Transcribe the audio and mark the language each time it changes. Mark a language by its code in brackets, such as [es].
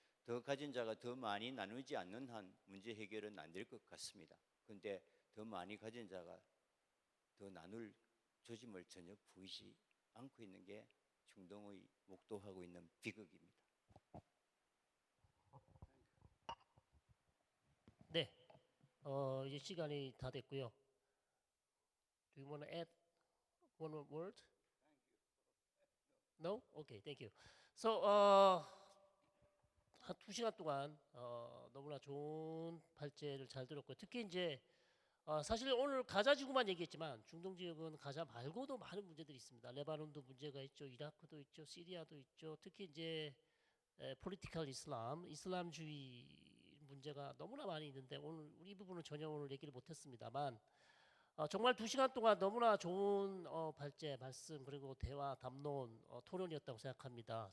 [ko] 더 가진 자가 더 많이 나누지 않는 한 문제 해결은 안 될 것 같습니다. 그런데 더 많이 가진 자가 더 나눌 조짐을 전혀 보이지 않고 있는 게 중동의 목도하고 있는 비극입니다. 네, 이제 시간이 다 됐고요. [en] Do you want to add one more word? No? Okay, thank you. [ko] So, 한 2시간 동안 너무나 좋은 발제를 잘 들었고요. 특히 이제 사실 오늘 가자 지구만 얘기했지만 중동 지역은 가자 말고도 많은 문제들이 있습니다. 레바논도 문제가 있죠, 이라크도 있죠, 시리아도 있죠. 특히 이제 폴리티컬 이슬람주의 문제가 너무나 많이 있는데 오늘 우리 이 부분은 전혀 오늘 얘기를 못했습니다만 정말 2시간 동안 너무나 좋은 발제, 말씀 그리고 대화, 담론, 토론이었다고 생각합니다.